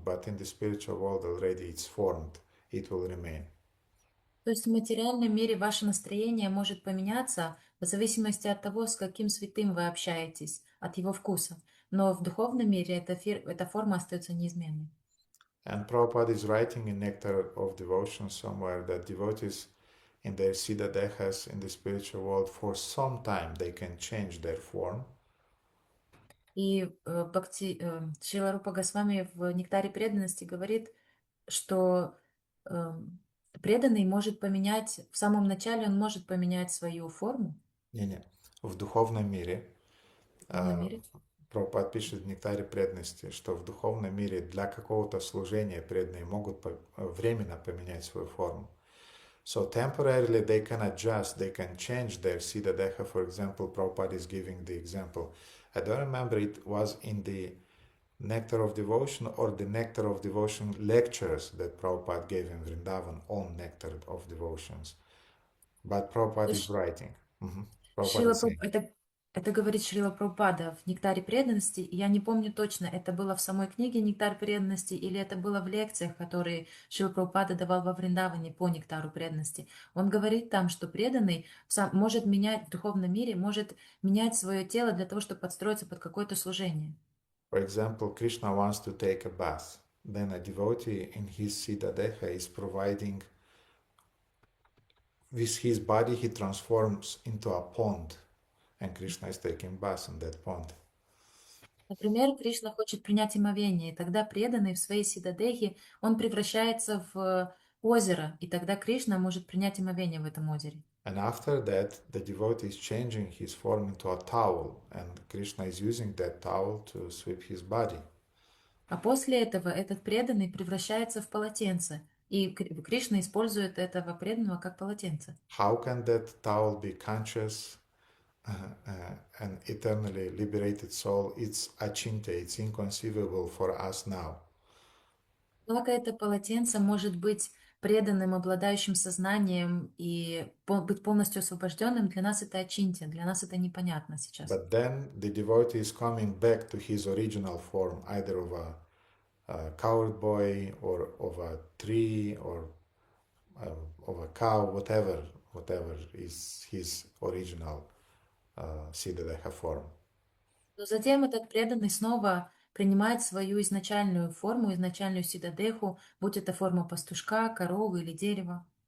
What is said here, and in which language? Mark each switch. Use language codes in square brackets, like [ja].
[en] But in the spiritual world already it's formed, it will remain. [ru] То есть в материальном мире ваше настроение может поменяться в зависимости от того, с каким святым вы общаетесь. от его вкуса. Но в духовном мире эта форма остается неизменной. [en] And Prabhupada is writing in Nectar of Devotion somewhere that devotees in their Siddha Dehas in the spiritual world, for some time they can change their form. [ru] И Шрила Рупа Госвами в «Нектаре преданности» говорит, что преданный может поменять, в самом начале он может поменять свою форму. Не-не. В духовном мире, В духовном мире. Прабхупад пишет в Нектаре преданности, что в духовном мире для какого-то служения преданные могут временно поменять свою форму. [en] So temporarily they can adjust, they can change their Siddha Deha. For example, Prabhupada is giving the example. I don't remember it was in the Nectar of Devotion or the Nectar of Devotion lectures that Prabhupada gave in Vrindavan on Nectar of Devotions. But Prabhupada is writing. Prabhupada is saying. [ru] Это говорит Шрила Прабхупада в «Нектаре преданности». Я не помню точно, это было в самой книге «Нектар преданности» или это было в лекциях, которые Шрила Прабхупада давал во Вриндаване по «Нектару преданности». Он говорит там, что преданный может менять в духовном мире, может менять свое тело для того, чтобы подстроиться под какое-то служение. [en] For example, Krishna wants to take a bath. Then a devotee in his Siddha Deha is providing, with his body he transforms into a pond. And Krishna is taking bath in that pond. [ru] Например, Кришна хочет принять омовение, и тогда преданный в своей сидадехе, он превращается в озеро, и тогда Кришна может принять омовение в этом озере. [en] And after that, the devotee is changing his form into a towel, and Krishna is using that towel to sweep his body. [ru] А после этого этот преданный превращается в полотенце, и Кришна использует этого преданного как полотенце. [en] How can that towel be conscious and eternally liberated soul? It's achintya, it's inconceivable for us now. [ru] Как это полотенце может быть преданным, обладающим сознанием и быть полностью освобожденным, для нас это очинтия, для нас это непонятно сейчас. [en] But then the devotee is coming back to his original form, either of a cowherd boy or of a tree or of a cow, whatever is his original Siddha form. [ru] Но затем этот преданный снова принимает свою изначальную форму, изначальную сидадеху, будь это форма пастушка, коровы или дерева.